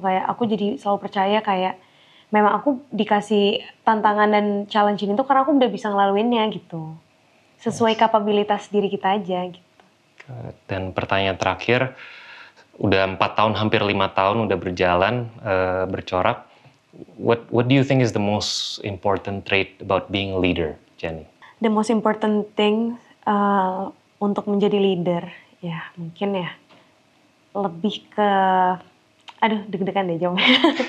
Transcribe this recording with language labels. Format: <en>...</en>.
<id>Kayak aku jadi selalu percaya kayak memang aku dikasih tantangan dan challenge ini tuh karena aku udah bisa ngelaluinnya gitu, sesuai kapabilitas diri kita aja gitu. Dan pertanyaan terakhir, udah 4 tahun, hampir 5 tahun udah berjalan bercorak.</id> <en>What do you think is the most important trait about being a leader, Jenny? The most important thing</en> <id>untuk menjadi leader, ya mungkin ya lebih ke, deg-degan deh jawabnya.</id>